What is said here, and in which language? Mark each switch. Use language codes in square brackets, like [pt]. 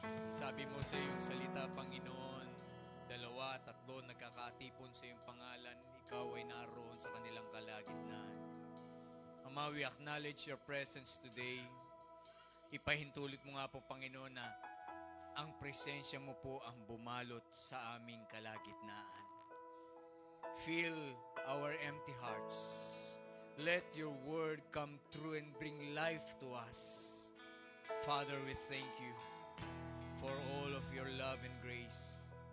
[tl] Sabi mo sa iyong salita, Panginoon, 2, 3 nagkakatipon sa iyong pangalan, ikaw ay naroon sa kanilang kalagitnaan. [en] Ama, we acknowledge your presence today. [tl] Ipahintulot mo nga po, Panginoon, na ang presensya mo po ang bumalot sa aming kalagitnaan. [en] Fill our empty hearts. Let your word come true and bring life to us. Father, we thank you for all of your love and grace.